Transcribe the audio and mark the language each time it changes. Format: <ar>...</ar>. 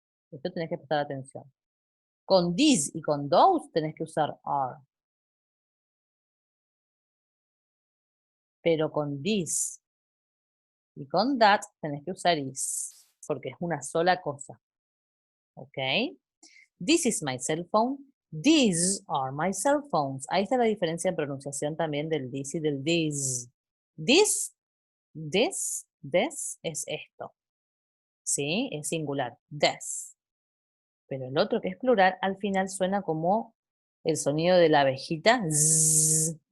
<es>Esto tenés que prestar atención. Con this y con those tenés que usar are. Pero con this y con that tenés que usar is, porque es una sola cosa.</es> <en>¿Ok? This is my cell phone. These are my cell phones.</en> <es>Ahí está la diferencia en pronunciación también del this y del this. This es esto. ¿Sí? Es singular. This. Pero el otro que es plural, al final suena como el sonido de la abejita. Zzz.</es>